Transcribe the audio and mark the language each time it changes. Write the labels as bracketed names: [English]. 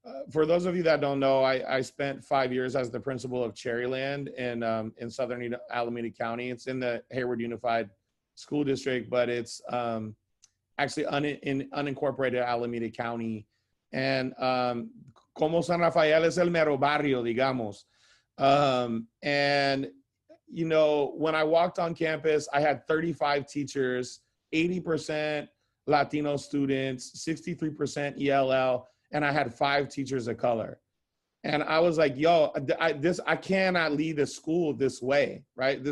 [English] For those of you that don't know, I spent 5 years as the principal of Cherryland in southern Alameda County. It's in the Hayward Unified School District, but it's actually in unincorporated Alameda County. [Spanish] And como San Rafael es el mero barrio, digamos. [English] And, you know, when I walked on campus, I had 35 teachers, 80% Latino students, 63% ELL, and I had 5 teachers of color. And I was like, yo, I cannot lead a school this way, right?